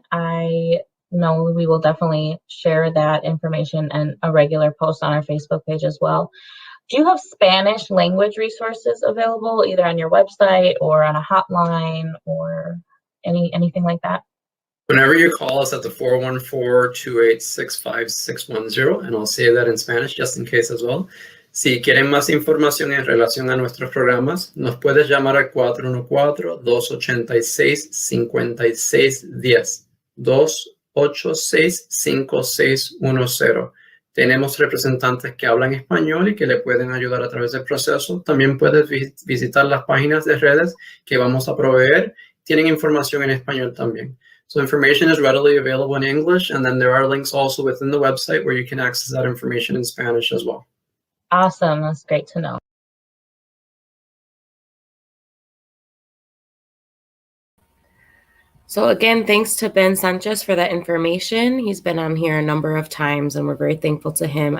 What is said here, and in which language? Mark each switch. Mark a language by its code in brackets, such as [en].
[en] I know we will definitely share that information and a regular post on our Facebook page as well. Do you have Spanish language resources available either on your website or on a hotline or anything like that? Whenever you call us at the 414-286-5610, and I'll say that in Spanish just in case as well. [es] Si quieren más información en relación a nuestros programas, nos puedes llamar al 414-286-5610. 286-5610. Tenemos representantes que hablan español y que le pueden ayudar a través del proceso. También puedes visitar las páginas de redes que vamos a proveer. Tienen información en español también. [en] So information is readily available in English, and then there are links also within the website where you can access that information in Spanish as well. Awesome. That's great to know. So again, thanks to Ben Sanchez for that information. He's been on here a number of times, and we're very thankful to him.